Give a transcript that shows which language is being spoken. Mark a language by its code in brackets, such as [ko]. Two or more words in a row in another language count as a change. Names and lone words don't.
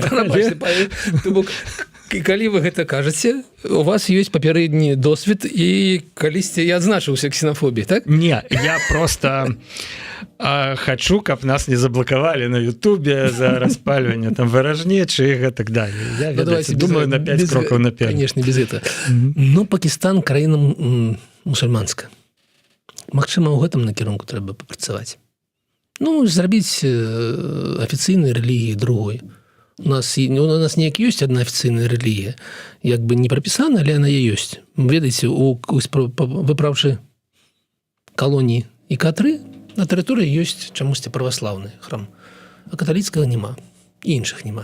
[be] Калі вы гэта кажаце, у вас ёсць папярэдні досвед і калісьці я адзначыўся ксенофобіі, так? Не, я просто хочу, каб нас не заблокавалі на Ютубе за распальванне там варажнечы і гэтак далее. Я, ведаеце, думаю на 5 крокаў наперад. [ru] Конечно, без этого. Но Пакістан [be] краіна мусульманская. Магчыма, ў гэтым накірунку трэба папрацаваць. Ну, зрабіць афіцыйнай рэлігіі другой. У нас неяк ёсць адна афіцыйная рэлігія, як бы не прапісана, але яна ёсць. Ведаеце, выпраўчы калоніі і К3 на тэрыторыі ёсць чамусьці праваслаўны храм, а каталіцкага няма, і іншых няма.